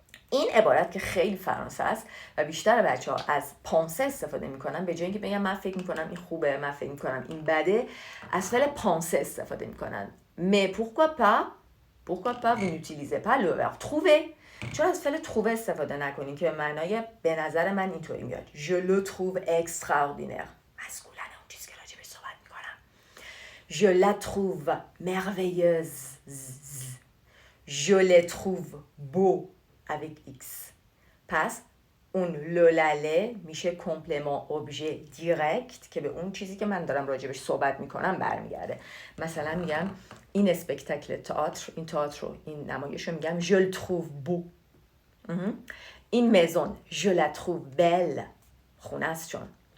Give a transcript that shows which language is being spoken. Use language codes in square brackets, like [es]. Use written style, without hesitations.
[fa] این عبارت که خیلی فرانسه است و بیشتر بچه ها از پانسه استفاده میکنن، به جای اینکه بگم من فکر میکنم این خوبه، من فکر میکنم این بده، از فعل پانسه استفاده میکنن. [fr] mais pourquoi pas vous n'utilisez pas le verbe trouver؟ [fa] چون از فعل trouver استفاده نکنین که به معنای به نظر من اینطوری میاد [fr] je le trouve extraordinaire، [fa] مسکولن اون چیزی که راجبش صحبت میکنم. [fr] je la trouve merveilleuse، je les trouve beaux avec X. [fa] پس اون لولاله میشه کمپلمان ابژه دیرکت که به اون چیزی که من دارم راجبش صحبت میکنم برمیگرده. مثلا میگم این اسپکتاکل تئاتر، این تئاتر رو، این نمایش رو میگم [fr] je le trouve beau. [fa] این مزون [fr] je la trouve belle، [fa] خونه است چون.